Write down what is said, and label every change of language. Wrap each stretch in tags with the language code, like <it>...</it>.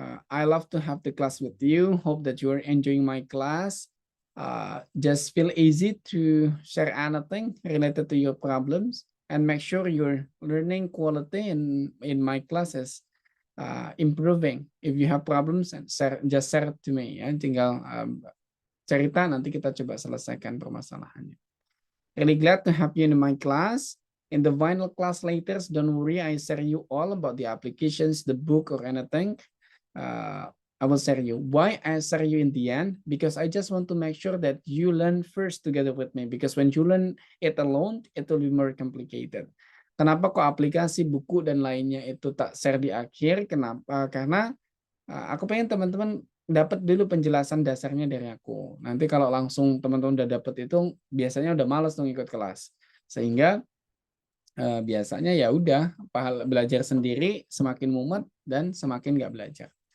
<en>I love to have the class with you. Hope that you are enjoying my class. Just feel easy to share anything related to your problems and make sure your learning quality in my classes improving. If you have problems, just share it to me ya.</en> <id>Tinggal cerita, nanti kita coba selesaikan permasalahannya.</id> <en>Really glad to have you in my class. In the final class later, don't worry, I share you all about the applications, the book or anything. I will share you. Why I share you in the end? Because I just want to make sure that you learn first together with me. Because when you learn it alone, it will be more complicated.</en> <id>Kenapa kok aplikasi, buku, dan lainnya itu tak share di akhir? Kenapa? Karena aku pengen teman-teman dapat dulu penjelasan dasarnya dari aku. Nanti kalau langsung teman-teman udah dapat itu, biasanya udah malas dong ikut kelas. Sehingga biasanya ya udah belajar sendiri semakin mumet dan semakin nggak belajar.</id>